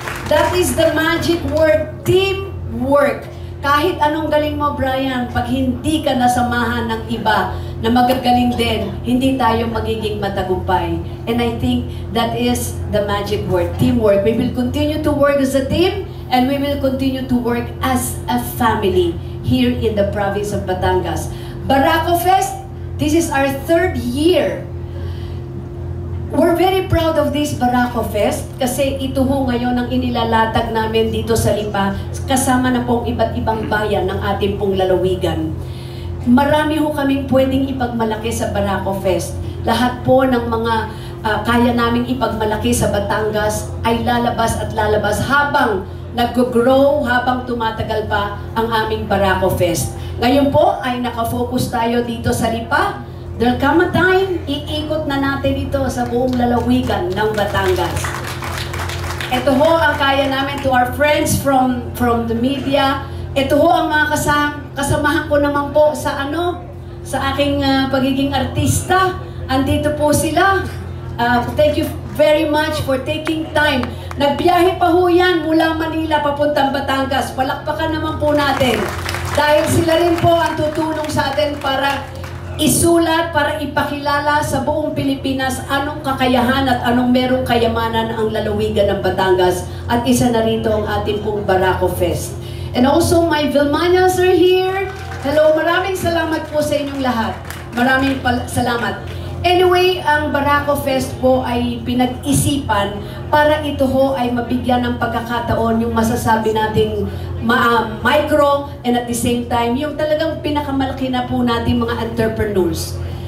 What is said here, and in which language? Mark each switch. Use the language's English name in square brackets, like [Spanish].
[English] That is the magic word, teamwork. [Filipino] Kahit anong galing mo, Brian, pag hindi ka nasamahan ng iba na magagaling din, hindi tayo magiging matagumpay. [English] And I think that is the magic word, teamwork. We will continue to work as a team, and we will continue to work as a family here in the province of Batangas. Barako Fest, this is our 3rd year. We're very proud of this Barako Fest [Filipino] kasi ito ho ngayon ang inilalatag namin dito sa Lipa, kasama na pong iba't ibang bayan ng ating pong lalawigan. marami ho kaming pwedeng ipagmalaki sa Barako Fest. Lahat po ng mga kaya naming ipagmalaki sa Batangas ay lalabas at lalabas habang nag-grow, habang tumatagal pa ang aming Barako Fest. Ngayon po ay nakafocus tayo dito sa Lipa. [English] There'll come a time, [Filipino] iikot na natin ito sa buong lalawigan ng Batangas. Ito ho ang kaya namin [English] to our friends from the media. [Filipino] Ito ho ang mga kasamahan ko naman po sa sa aking pagiging artista. Andito po sila. [English] Thank you very much for taking time. [Filipino] Nagbiyahe pa ho yan mula Manila papuntang Batangas. Palakpakan naman po natin. Dahil sila rin po ang tutulong sa atin para isulat, para ipakilala sa buong Pilipinas anong kakayahan at anong merong kayamanan ang lalawigan ng Batangas. At isa na rito ang ating pong Barako Fest. [English] And also my Vilmañas are here. [Filipino] Hello, maraming salamat po sa inyong lahat. Maraming salamat. Anyway, ang Barako Fest po ay pinag-isipan para ito ho ay mabigyan ng pagkakataon yung masasabi nating [English] micro and at the same time, [Filipino] yung talagang pinakamalaki na po natin mga entrepreneurs.